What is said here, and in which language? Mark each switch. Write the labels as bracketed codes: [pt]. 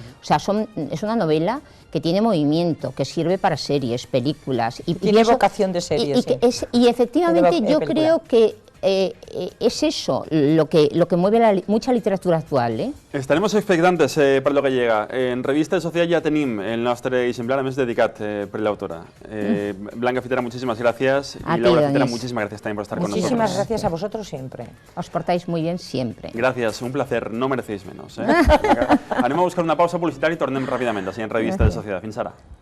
[es] O sea, es una novela que tiene movimiento, que sirve para series, películas. Y tiene vocación de series. Y efectivamente yo creo que es eso lo que mueve mucha literatura actual. Estaremos expectantes per lo que llega. [ca] En Revista de Sociedad ja tenim el nostre exemplar, a més dedicat per l'autora. [es] Blanca Fitera, muchísimas gracias. A y Laura ti, Fitera, Denis. muchísimas gracias también por estar con nosotros. Muchísimas gracias a vosotros siempre. Os portáis muy bien siempre. Gracias, un placer, no merecéis menos. [ca] Anem a buscar una pausa publicitària i tornem ràpidament, així en Revista de Sociedad. Fins ara.